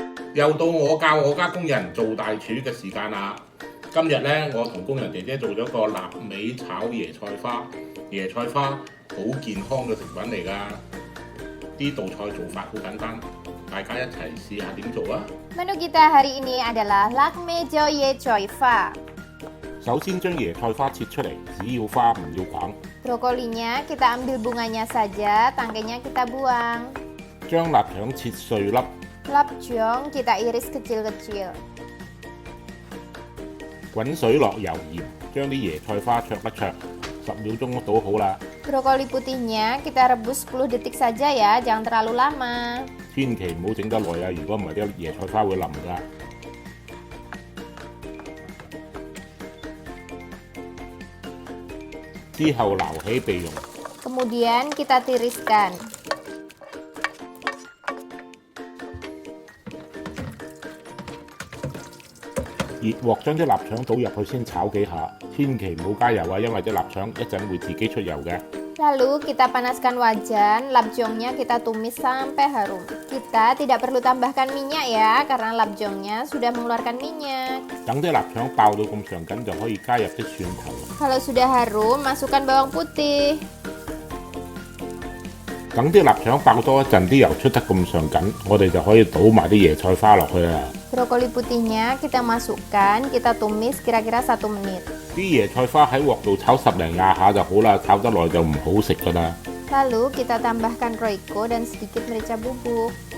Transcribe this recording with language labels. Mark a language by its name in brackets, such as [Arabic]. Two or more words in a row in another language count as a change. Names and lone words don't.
[Cantonese] 又到我教我家工人做大廚嘅時間啦。今日呢，我同工人姐姐做咗個臘味炒椰菜花。椰菜花好健康嘅食品嚟㗎。呢道菜做法好簡單，大家一齊試下點做啊！ [Indonesian] Menu kita hari ini adalah [Cantonese] 臘味炒椰菜花. 首先將椰菜花切出嚟，只要花唔要梗。 [Indonesian] Brokolinya kita ambil bunganya saja, tangkainya kita buang. [Cantonese] 將臘腸切碎粒， [Indonesian] Lapjong kita iris kecil-kecil. [Cantonese] 滾水落油鹽，將啲椰菜花灼一灼，10秒鐘倒好啦。 [Indonesian] Brokoli putihnya kita rebus 10 detik saja ya, jangan terlalu lama. [Cantonese] 千祈唔好整得耐啊，如果唔係啲椰菜花會腍㗎。之後撈起備用。 [Indonesian] Kemudian kita tiriskan. [Cantonese] 熱鑊將啲臘腸倒入去先炒幾下，千祈唔好加油啊，因為啲臘腸一陣會自己出油嘅。 [Indonesian] Lalu kita panaskan wajan, lapjongnya kita tumis sampai harum. Kita tidak perlu tambahkan minyak ya, karena lapjongnya sudah mengeluarkan minyak. [Cantonese] 等啲臘腸爆到咁上緊就可以加入啲蒜頭。 [Indonesian] Kalau sudah harum, masukkan bawang putih. [Cantonese] 等啲臘腸爆多一陣，啲油出得咁上緊，我哋就可以倒埋啲椰菜花落去啦。 [Indonesian] Brokoli putihnya kita masukkan, kita tumis kira-kira 1 menit. [Cantonese] 啲椰菜花喺鑊度炒10零20下就好啦，炒得耐就唔好食㗎啦。 [Indonesian] Lalu kita tambahkan roiko dan sedikit merica bubuk.